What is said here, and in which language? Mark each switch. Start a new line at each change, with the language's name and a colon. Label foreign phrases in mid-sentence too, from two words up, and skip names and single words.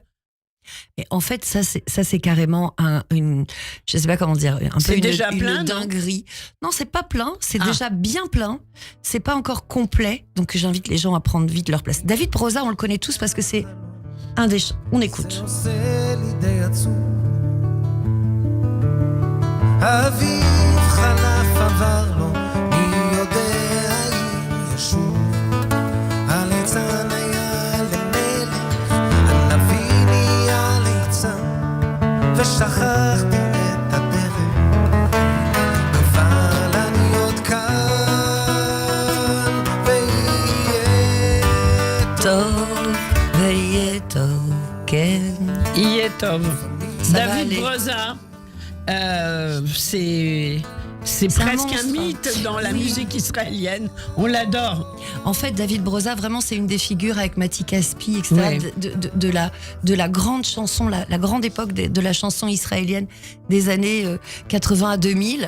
French: Et en fait, ça c'est carrément je sais pas comment dire, un C'est peu déjà une plein, non dinguerie. Non, c'est pas plein, c'est Ah. déjà bien plein. C'est pas encore complet, donc j'invite les gens à prendre vite leur place. David Broza, on le connaît tous parce que c'est un des. On écoute.
Hebrew: אביב חלף עבר לו, מי יודע אם ישוב. הליצן היה למלך, הנביא נהיה ליצן, ושכחתי את הדרך, אבל אני עוד כאן, ויהיה טוב, ויהיה טוב, כן. Yetov.
French: Ça va David aller. Broza, c'est C'est un presque un monstre. mythe dans la Oui. musique israélienne. On l'adore. En fait, David Broza, vraiment, c'est une des figures avec Mati Caspi, etc., Ouais. de la grande chanson, la grande époque de la chanson israélienne des années 80 à 2000.